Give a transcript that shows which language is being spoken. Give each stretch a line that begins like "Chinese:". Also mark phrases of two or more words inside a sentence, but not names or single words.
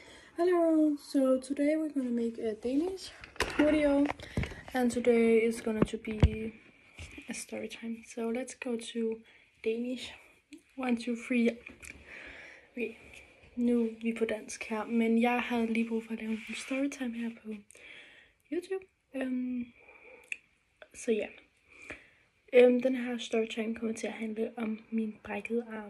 English: Hello, so today we're gonna make a Danish video, and today is going to be a story time. So let's go to Danish. 1, 2, 3.
Danish: Okay, nu er vi på dansk her, men jeg havde lige brug for at lave en storytime her på YouTube. Så ja, den her storytime kommer til at handle om min brækkede arm.